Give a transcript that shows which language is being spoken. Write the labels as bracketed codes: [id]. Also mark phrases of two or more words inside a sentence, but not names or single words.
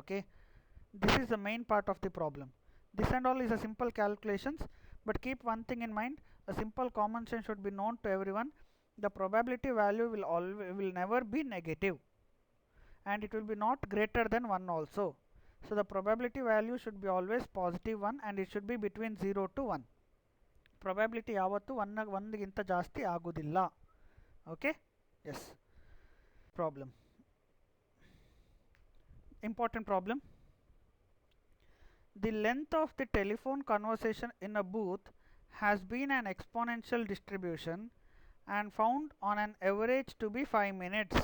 [en] Okay, this is the main part of the problem. This and all is a simple calculations, but keep one thing in mind, a simple common sense should be known to everyone. The probability value will never be negative, and it will be not greater than 1 also. So the probability value should be always positive 1, and it should be between 0 to 1. [kn] Probability ಯಾವತ್ತು 1 ಗಿಂತ ಜಾಸ್ತಿ ಆಗುವುದಿಲ್ಲ. [en] Okay, yes. Problem, important problem. The length of the telephone conversation in a booth has been an exponential distribution and found on an average to be 5 minutes.